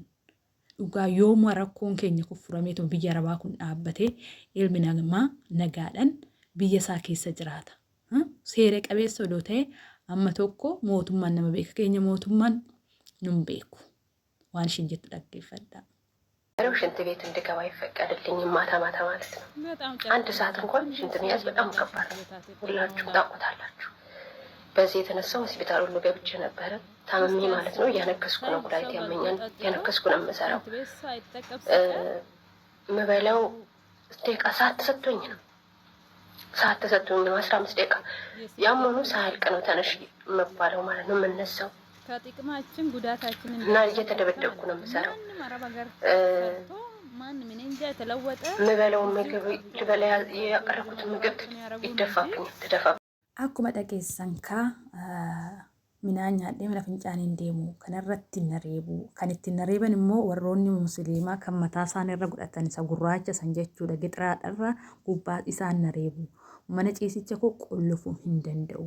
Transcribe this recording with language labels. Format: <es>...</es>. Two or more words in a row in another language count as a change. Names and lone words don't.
<om>Dhugaa yooma rakkoon keenya kufurameetu biyya arabaa kun dhaabbatee ilmi namaa nagaadhaan biyya isaa keessa jiraata. Seera qabeessa odoo ta'e amma tokko mootummaan nama beeka keenya mootummaan nun beeku waan isheen jettu dhaggeeffadhaa.</om> <am>ሽንት ቤት እንድገባ ይፈቀድልኝ ማታ ማታ ማለት ነው። አንድ ሰዓት እንኳን ሽንት መያዝ በጣም ከባድ ነው። ሁላችሁም ታውቁታላችሁ። በዚህ የተነሳ ሆስፒታል ሁሉ ገብቼ ነበረ ታመሜ ማለት ነው። እያነከስኩ ነው፣ ጉዳይት ያመኛል። እያነከስኩ ነው የምሰራው። ምበላው ደቂቃ ሰዓት ተሰጥቶኝ ነው። ሰዓት ተሰጥቶኝ ነው 15 ደቂቃ። ያም ሆኖ ሳያልቅ ነው ተነሽ የምባለው ማለት ነው የምነሳው። ከጥቅማችን ጉዳታችን እና እየተደበደብኩ ነው የምሰራው። ምበላው ምግብ ልበላ ያቀረብኩት ምግብ ይደፋብኝ ትደፋ</am> <om>akkuma dhageessan kaa midhaan nyaadhee mana fincaaniin deemu kanarratti na reebu. Kan ittiin na reeban immoo warroonni musliimaa kan mataa isaan irra godhatan isa gurraacha san jechuudha. Gixiraadharra gubbaa isaan na reebu. Mana ciisicha koo qullufuu hin danda'u.</om>